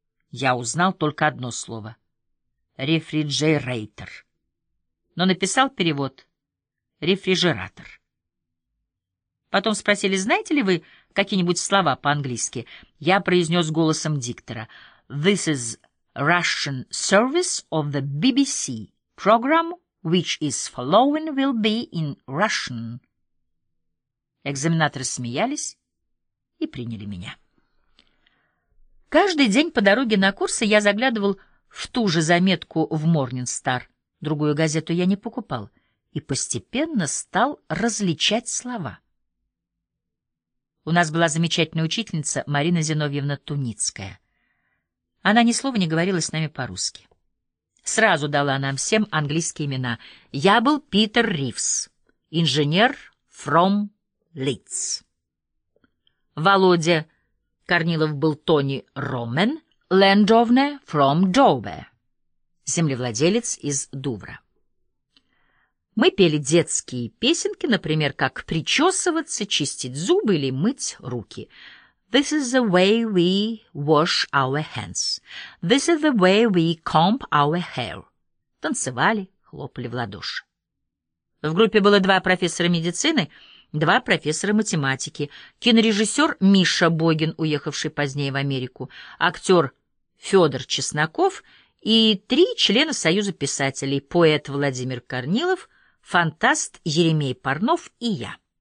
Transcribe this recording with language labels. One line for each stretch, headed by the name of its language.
Russian: Я узнал только одно слово — «refrigerator». Но написал перевод «refrigerator». Потом спросили, знаете ли вы какие-нибудь слова по-английски? Я произнес голосом диктора.
English: This is Russian service of the BBC. Program which is following will be in Russian.
Russian: Экзаменаторы смеялись и приняли меня. Каждый день по дороге на курсы я заглядывал в ту же заметку в Morning Star. Другую газету я не покупал. И постепенно стал различать слова. У нас была замечательная учительница Марина Зиновьевна Туницкая. Она ни слова не говорила с нами по-русски. Сразу дала нам всем английские имена. Я был Питер Ривс, инженер
English: from Leeds.
Russian: Володя Корнилов был Тони Ромен,
English: лендовне from Dover,
Russian: землевладелец из Дувра. Мы пели детские песенки, например, как причесываться, чистить зубы или мыть руки.
English: This is the way we wash our hands. This is the way we comb our hair.
Russian: Танцевали, хлопали в ладоши. В группе было два профессора медицины, два профессора математики, кинорежиссер Миша Богин, уехавший позднее в Америку, актер Федор Чесноков и три члена Союза писателей, поэт Владимир Корнилов, фантаст Еремей Парнов и я.